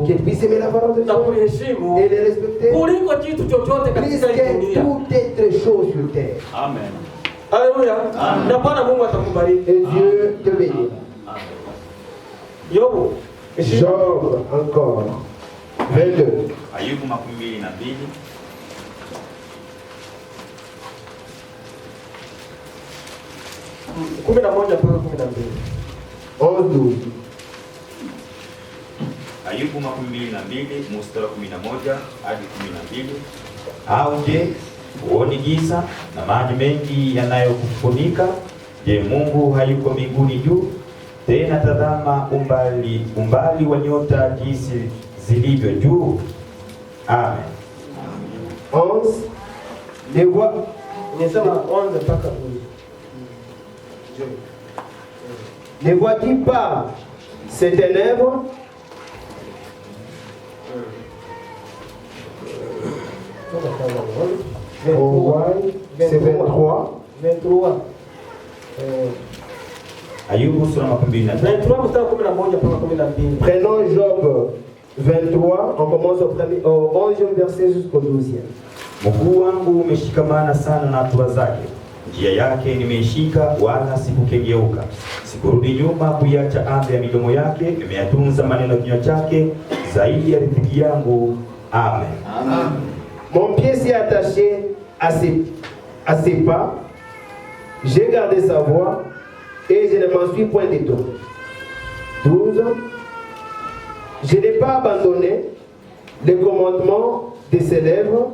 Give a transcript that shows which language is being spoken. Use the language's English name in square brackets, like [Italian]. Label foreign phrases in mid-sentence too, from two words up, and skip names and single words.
[French] Qu'il puisse aimer la parole de Dieu et les respecter. Plus que toute autre chose sur terre. Amen. Alléluia. Et Dieu te bénit. Job encore. 22. [Swahili] Ayubu 22. 11-12. Ayubu 22 mstari wa 11 hadi 12. Au je, huoni giza na maji mengi yanayokufunika? Je, Mungu hayuko mbinguni juu? Tena tazama umbali wa nyota jinsi zilivyo juu. Amen. [French] 11. Les voix. Ne vois-tu pas ces ténèbres? C'est 23. [Swahili] Ayubu sura 22. [French] Prenons Job 23, on commence au 11e verset jusqu'au 12e. [Swahili] Mguu wangu umeshikamana sana na hatua zake, Njia yake nimeishika, wala sikukengeuka. Sikurudi nyuma kuiacha amri ya midomo yake. Nimeyatunza maneno ya kinywa chake, zaidi ya riziki yangu. Amen. Amen. [French] Mon pied s'est attaché à ses pas. J'ai gardé sa voix et je ne m'en suis point détourné. 12. Je n'ai pas abandonné les commandements de ses lèvres.